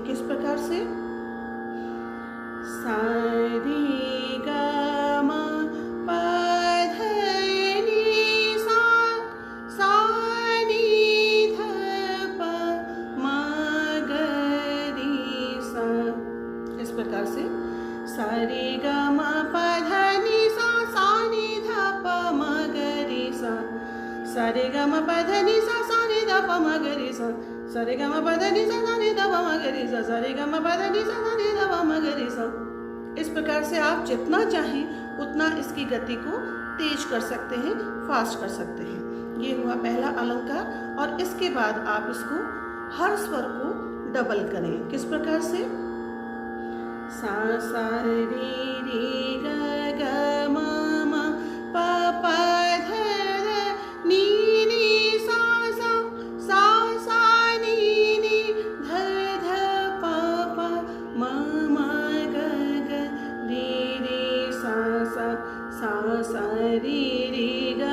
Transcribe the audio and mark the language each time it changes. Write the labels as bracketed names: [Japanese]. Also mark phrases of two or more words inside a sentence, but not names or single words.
[Hindi] किस प्रकार से, सा रे ग म प ध नि सा, सा नि ध प म ग रे सा, इस प्रकार से सा रे ग म प ध नि सा, सा नि ध प म ग रे सा, सा रे ग म प ध नि सा, सा नि ध प म ग रे सा, सा रे ग म प ध नि सा, सा नि ध प म ग रे सा, सा रे ग म प ध नि सा, सा नि ध प म ग रे सा। इस प्रकार से आप जितना चाहें उतना इसकी गति को तेज कर सकते हैं, फास्ट कर सकते हैं। ये हुआ पहला अलंकार। और इसके बाद आप इसको हर स्वर को डबल करें। किस प्रकार से, सा सा रे रे ग ग म म प प ध ध नि नि सा सा, सा सा नि नि ध ध प प म म ग ग रे रे सा सा, सा सा रे रे ग